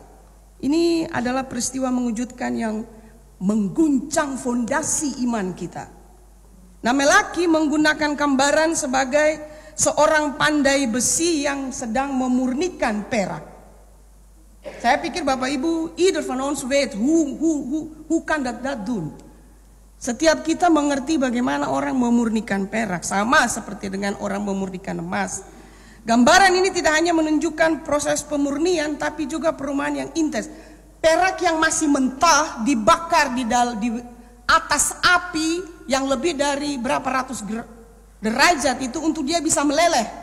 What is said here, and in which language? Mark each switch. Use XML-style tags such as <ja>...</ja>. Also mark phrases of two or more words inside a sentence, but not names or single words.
<id>Ini adalah peristiwa mengejutkan yang mengguncang fondasi iman kita. Nah, Melaki menggunakan gambaran sebagai seorang pandai besi yang sedang memurnikan perak. Saya pikir Bapak Ibu,</id> <nl>ieder van ons weet hoe kan dat doen.</nl> <id>Setiap kita mengerti bagaimana orang memurnikan perak, sama seperti dengan orang memurnikan emas. Gambaran ini tidak hanya menunjukkan proses pemurnian, tapi juga perumahan yang intens. Perak yang masih mentah dibakar di atas api yang lebih dari berapa ratus derajat itu untuk dia bisa meleleh.</id>